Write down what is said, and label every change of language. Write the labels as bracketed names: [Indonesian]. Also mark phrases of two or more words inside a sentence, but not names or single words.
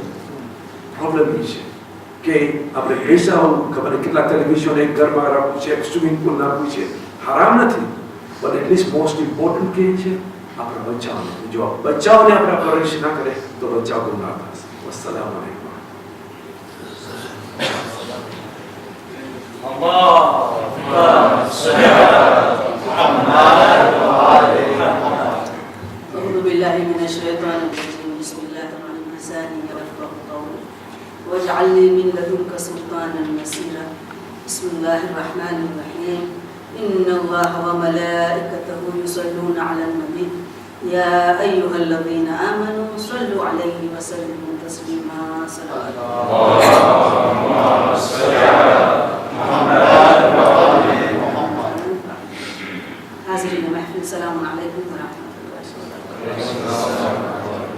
[Gujarati] પ્રોબ્લેમ એ છે કે આપણે પૈસા ખબર કેટલા ટેલિવિઝન એક ઘરમાં રાખવું છે, [English] swimming pool [Gujarati] નાખવું છે, હરામ નથી, પણ [English] at least most important [Gujarati] કે છે આપણા બચ્ચાઓને. જો બચ્ચાઓને આપણે પરવરિશ ના કરે તો બચ્ચાઓ ગુમરાહ થશે. [Arabic] والسلام عليكم. أعوذ بالله من الشيطان الرجيم بسم الله الرحمن الرحيم لساني يفقهوا قولي واجعل لي من لدنك سلطانا نصيرا بسم الله الرحمن الرحيم إن الله وملائكته يصلون على النبي يا أيها الذين آمنوا صلوا عليه وسلموا تسليما صلوات حاضرين محفل السلام عليكم ورحمة الله وبركاته.